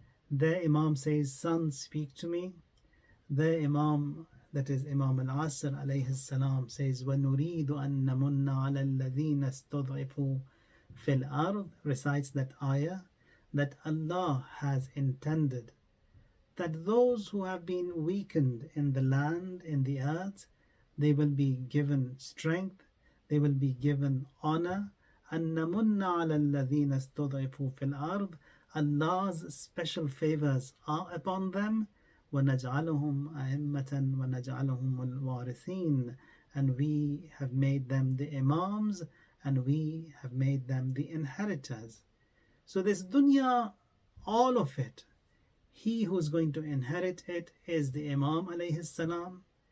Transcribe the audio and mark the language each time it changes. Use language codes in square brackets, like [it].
[en] There Imam says, son, speak to me. There Imam, that is Imam al-Asr alayhi salam, says, [ar] وَنُرِيدُ أَن نَمُنَّ عَلَى الَّذِينَ اسْتُضْعِفُوا فِي الْأَرْضِ, [en] recites that ayah, that Allah has intended that those who have been weakened in the land, in the earth, they will be given strength, they will be given honor. [ar] أَن نَمُنَّ عَلَى الَّذِينَ اسْتُضْعِفُوا فِي الْأَرْضِ, [en] Allah's special favors are upon them. [ar] وَنَجْعَلُهُمْ أَئِمَّةً وَنَجْعَلُهُمُ الْوَارِثِينَ, [en] and we have made them the Imams, and we have made them the inheritors. So this dunya, all of it, He who's going to inherit it is the Imam alayhi salam.